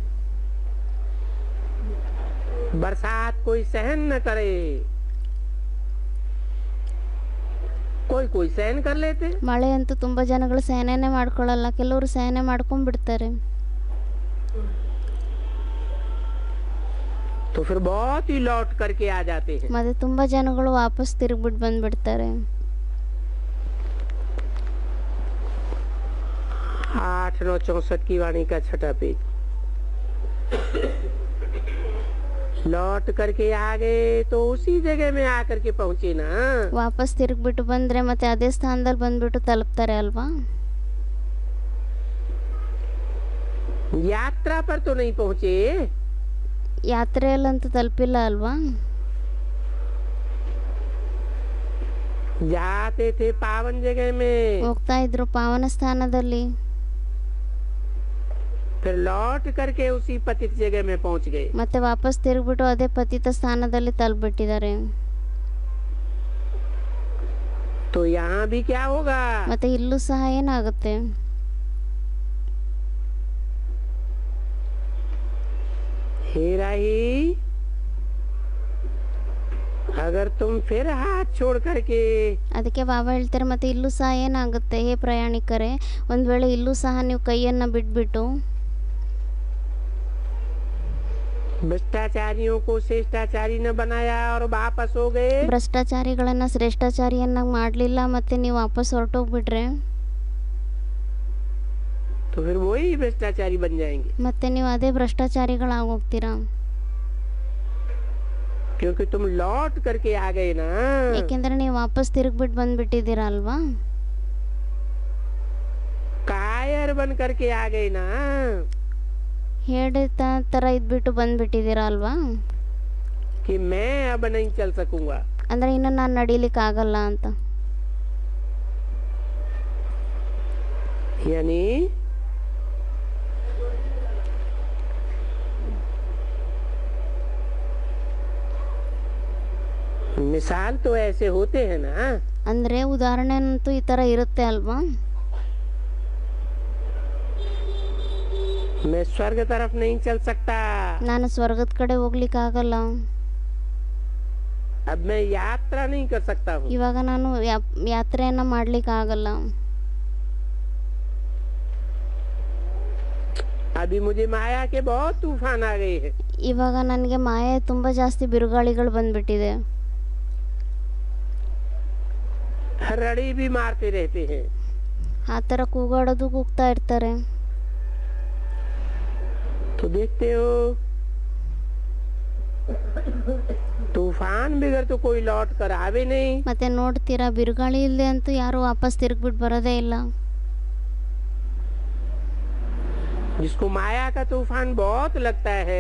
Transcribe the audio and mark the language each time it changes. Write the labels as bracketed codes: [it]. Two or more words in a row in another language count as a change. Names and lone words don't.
[hi] बरसात कोई सहन न करे, कोई कोई सहन कर लेते। [kn] ಮಳೆ ಅಂತೂ ತುಂಬಾ ಜನಗಳು ಸಹನೆನೇ ಮಾಡ್ಕೊಳ್ಳಲ್ಲ, ಕೆಲವರು ಸಹನೆ ಮಾಡ್ಕೊಂಡ್ಬಿಡ್ತಾರೆ. [hi] तो फिर बहुत ही लौट करके आ जाते हैं। [kn] ಮತ್ತೆ ತುಂಬಾ ಜನಗಳು ವಾಪಸ್ ತಿರುಗ್ಬಿಟ್ಟು ಬಂದ್ಬಿಡ್ತಾರೆ. [hi] 8/9/64 की वाणी का 6ठा पेज। लौट करके आ गए तो उसी जगह में आकर के पहुंचे ना। [kn] ವಾಪಸ್ ತಿರುಗ್ಬಿಟ್ಟು ಬಂದ್ರೆ ಮತ್ತೆ ಅದೇ ಸ್ಥಾನದಲ್ಲಿ ಬಂದ್ಬಿಟ್ಟು ತಲುಪ್ತಾರೆ ಅಲ್ವಾ? [hi] यात्रा पर तो नहीं पहुंचे, [kn] ಯಾತ್ರೆಯಲ್ಲಂತೂ ತಲುಪಿಲ್ಲ ಅಲ್ವಾ? [hi] जाते थे पावन जगह में, [kn] ಹೋಗ್ತಾ ಇದ್ರು ಪಾವನ ಸ್ಥಾನದಲ್ಲಿ. [hi] फिर लौट करके उसी पतित जगह में पहुंच गए। [kn] ಮತ್ತೆ ವಾಪಸ್ ತಿರುಗ್ಬಿಟ್ಟು ಅದೇ ಪತಿತ ಸ್ಥಾನದಲ್ಲಿ ತಲುಪಿಟ್ಟಿದ್ದಾರೆ. [hi] तो यहाँ भी क्या होगा? [kn] ಮತ್ತೆ ಇಲ್ಲೂ ಸಹ ಏನಾಗುತ್ತೆ? [hi] हे राही, अगर तुम फिर हाथ छोड़ करके [kn] ಅದಕ್ಕೆ ಬಾಬಾ ಹೇಳ್ತಾರೆ, ಮತ್ತೆ ಇಲ್ಲೂ ಸಹ ಏನಾಗುತ್ತೆ? ಹೇ ಪ್ರಯಾಣಿಕರೇ, ಒಂದ್ ವೇಳೆ ಇಲ್ಲೂ ಸಹ ನೀವು ಕೈಯನ್ನ ಬಿಟ್ಬಿಟ್ಟು [hi] भ्रष्टाचारियों को श्रेष्ठाचारी न बनाया और वापस हो गए, [kn] ಭ್ರಷ್ಟಾಚಾರಿಗಳನ್ನ ಶ್ರೇಷ್ಠಾಚಾರಿಯನ್ನಾಗಿ ಮಾಡಲಿಲ್ಲ, ಮತ್ತೆ ನೀವು ವಾಪಸ್ ಹೊರಟೋಗ್ಬಿಟ್ರೆ [hi] तो फिर वही भ्रष्टाचारी बन जाएंगे। [kn] ಮತ್ತೆ ನೀವು ಅದೇ ಭ್ರಷ್ಟಾಚಾರಿಗಳಾಗೋಗ್ತೀರಾ. [hi] क्योंकि तुम लौट करके आ गए ना। [kn] ಯಾಕೆಂದ್ರೆ ನೀವು ವಾಪಸ್ ತಿರುಗ್ಬಿಟ್ಟು ಬಂದ್ಬಿಟ್ಟಿದ್ದೀರಾ ಅಲ್ವಾ? [hi] कायर बन करके आ गए ना। [kn] ಹೇಳಿದ ತರ ಇದ್ಬಿಟ್ಟು ಬಂದ್ಬಿಟ್ಟಿದ್ದೀರಾ ಅಲ್ವಾ? [hi] कि मैं अब नहीं चल सकूंगा, [kn] ಅಂದ್ರೆ ಇನ್ನು ನಾನು ನಡೀಲಿಕ್ಕೆ ಆಗಲ್ಲ ಅಂತ. [hi] यानी मिसाल तो ऐसे होते हैं ना। [kn] ಅಂದ್ರೆ ಉದಾಹರಣೆ ಅಂತೂ ಈ ತರ ಇರುತ್ತೆ ಅಲ್ವಾ? [hi] मैं स्वर्ग तरफ नहीं चल सकता, [kn] ನಾನು ಸ್ವರ್ಗದ ಕಡೆ ಹೋಗ್ಲಿಕ್ಕೆ ಆಗಲ್ಲ. [hi] अब मैं यात्रा नहीं कर सकता हूँ। [kn] ಇವಾಗ ನಾನು ಯಾತ್ರೆಯನ್ನ ಮಾಡ್ಲಿಕ್ಕೆ ಆಗಲ್ಲ. [hi] अभी मुझे माया के बहुत तूफान आ गए हैं। [kn] ಇವಾಗ ನನಗೆ ಮಾಯೆ ತುಂಬಾ ಜಾಸ್ತಿ ಬಿರುಗಾಳಿಗಳು ಬಂದ್ಬಿಟ್ಟಿದೆ. [hi] रड़ी भी मारते रहते हैं। [kn] ಆ ಥರ ಕೂಗಾಡೋದು ಕೂಗ್ತಾ ಇರ್ತಾರೆ. [hi] तो देखते हो तूफान बगैर तो कोई लौट कर आवे नहीं। [kn] ಮತ್ತೆ ನೋಡ್ತೀರಾ, ಬಿರುಗಾಳಿ ಇಲ್ಲದೆ ಅಂತೂ ಯಾರು ವಾಪಸ್ ತಿರುಗ್ಬಿಟ್ಟು ಬರೋದೇ ಇಲ್ಲ. [hi] जिसको माया का तूफान बहुत लगता है,